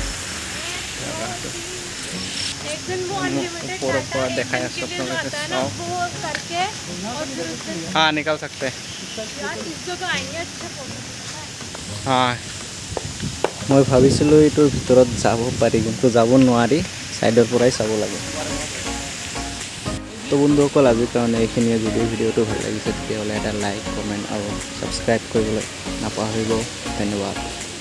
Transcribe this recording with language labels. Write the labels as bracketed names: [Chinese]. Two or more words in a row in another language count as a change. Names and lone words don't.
[Assamese] ওপৰৰ পৰা দেখাই আছোঁ আপোনালোকে চাওক [Hindi] हाँ निकाल सकते हैं हाँ [Assamese] মই ভাবিছিলোঁ এইটোৰ ভিতৰত যাব পাৰি কিন্তু যাব নোৱাৰি সাইডৰ পৰাই চাব লাগে তো বন্ধুসকল আজিৰ কাৰণে এইখিনিয়ে যদি ভিডিঅ'টো ভাল লাগিছে তেতিয়াহ'লে এটা [English] like comment [Assamese] আৰু ছাবস্ক্ৰাইব কৰিবলৈ নাপাহৰিব ধন্যবাদ